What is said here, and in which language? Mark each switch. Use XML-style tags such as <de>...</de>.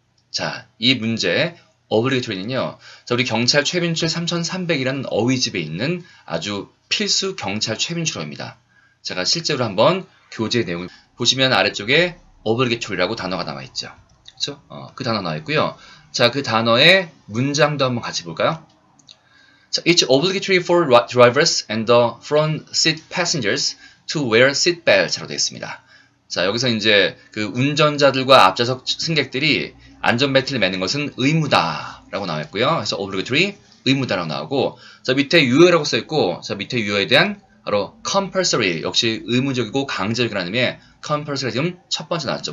<ko>자, 이 문제 obligatory는요. 자, 우리 경찰 최빈출 3300이라는 어휘집에 있는 아주 필수 경찰 최빈출어입니다. 제가 실제로 한번 교재 내용을 보시면 아래쪽에 obligatory라고 단어가 나와 있죠. 그렇죠? 그 단어 나와 있고요. 자, 그 단어의 문장도 한번 같이 볼까요?</ko> <en>자, it's obligatory for drivers and the front seat passengers to wear seat belts</en> <ko>라고 되어 있습니다. 자, 여기서 이제 그 운전자들과 앞좌석 승객들이 안전벨트를 매는 것은 의무다라고 나와 있고요. 그래서 obligatory 의무다라고 나오고, 자, 밑에 유효라고 써 있고, 자, 밑에 유효에 대한 바로 compulsory 역시 의무적이고 강제적이라는 의미의 compulsory가 지금 첫 번째 나왔죠.</ko>